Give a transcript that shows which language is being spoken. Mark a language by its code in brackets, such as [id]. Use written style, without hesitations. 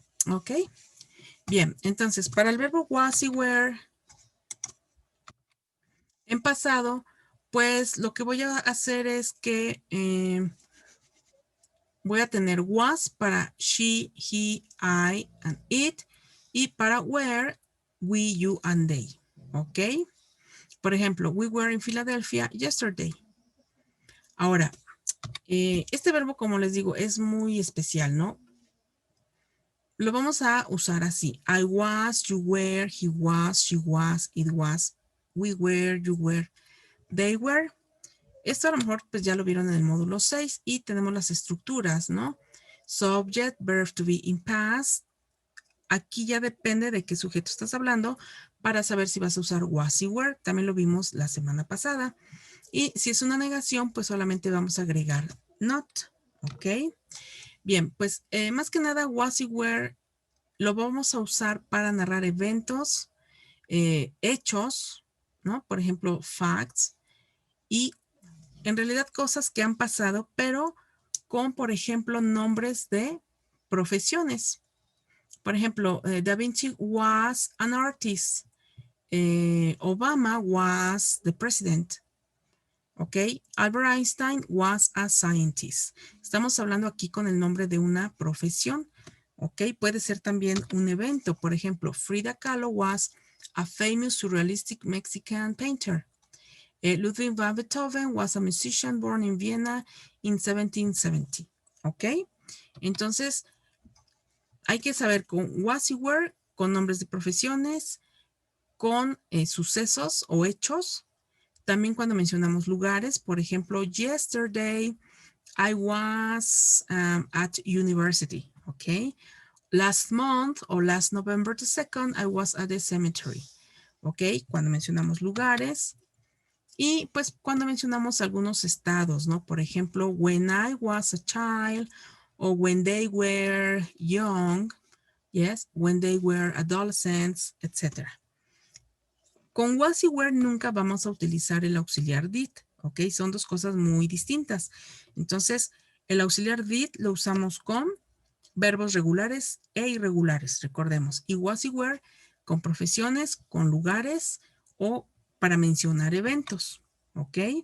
[es] Ok. Bien, entonces para el verbo was y were en pasado, pues lo que voy a hacer es que voy a tener was para [en] she, he, I, and it. [es] Y para [en] were, we, you, and they. ¿Ok? [es] Por ejemplo, [en] we were in Philadelphia yesterday. [es] Ahora, este verbo, como les digo, es muy especial, ¿no? Lo vamos a usar así. [en] I was, you were, he was, she was, it was, we were, you were, they were. [es] Esto a lo mejor pues ya lo vieron en el módulo 6 y tenemos las estructuras, ¿no? [en] Subject, verb to be in past. [es] Aquí ya depende de qué sujeto estás hablando para saber si vas a usar was y were. También lo vimos la semana pasada. Y si es una negación, pues solamente vamos a agregar not. ¿Ok? Bien, pues más que nada was y were lo vamos a usar para narrar eventos, hechos, ¿no? Por ejemplo, facts. Y en realidad cosas que han pasado, pero con, por ejemplo, nombres de profesiones. Por ejemplo, [en] Da Vinci was an artist. Obama was the president. ¿Ok? Albert Einstein was a scientist. [es] Estamos hablando aquí con el nombre de una profesión. ¿Ok? Puede ser también un evento. Por ejemplo, [en] Frida Kahlo was a famous surrealistic Mexican painter. Ludwig van Beethoven was a musician born in Vienna in 1770. [es] ¿Ok? Entonces, hay que saber con was y were, con nombres de profesiones, con sucesos o hechos. También cuando mencionamos lugares, por ejemplo, [en] yesterday I was at university. [es] ¿Ok? [en] Last month o last November the 2nd, I was at the cemetery. [es] ¿Ok? Cuando mencionamos lugares. Y pues cuando mencionamos algunos estados, ¿no? Por ejemplo, [en] when I was a child o when they were young, yes, when they were adolescents, etc. [es] Con was y were nunca vamos a utilizar el auxiliar did, ¿ok? Son dos cosas muy distintas. Entonces, el auxiliar did lo usamos con verbos regulares e irregulares, recordemos. Y was y were con profesiones, con lugares o para mencionar eventos, ¿ok?